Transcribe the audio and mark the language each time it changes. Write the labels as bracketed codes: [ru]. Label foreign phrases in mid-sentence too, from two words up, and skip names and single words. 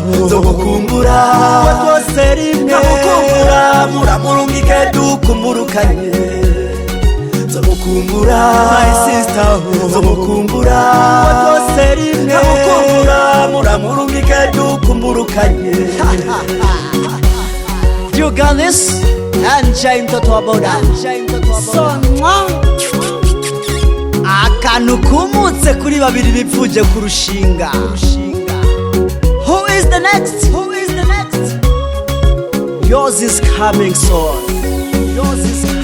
[rn] nzomukumbura wose rimwe nzomukumbura muramurungike dukumburukanye nzomukumbura [en] My sister, [rn] nzomukumbura wose rimwe nzomukumbura muramurungike dukumburukanye [en] You got this? [sw] Anje mtoto wa boda [rn] So akantu kumutse kuri babiri bipfuje kurushinga [en] Who is the next? Who is the next? Yours is coming soon. Yours is